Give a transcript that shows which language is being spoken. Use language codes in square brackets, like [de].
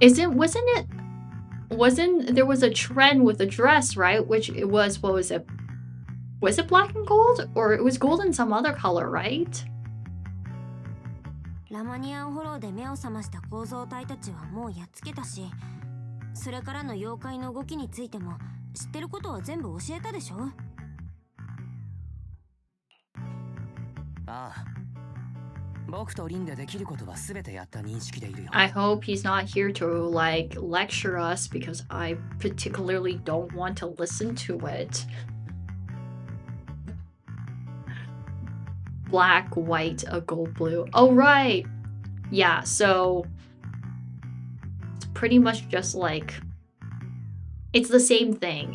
[en] Wasn't there was a trend with a dress, right? Which it was, what was it? Was it black and gold? Or it was gold in some other color, right? [ja] ラマニアンホローで目を覚ました構造体たちはもうやっつけたし、それからの妖怪の動きについても知ってることは全部教えたでしょ。ああ、僕とリンでできることは全てやった認識でいるよ。 [en] I hope he's not here to like lecture us because I particularly don't want to listen to it. Black, white, a gold, blue. Oh, right. Yeah, so it's pretty much just like, it's the same thing.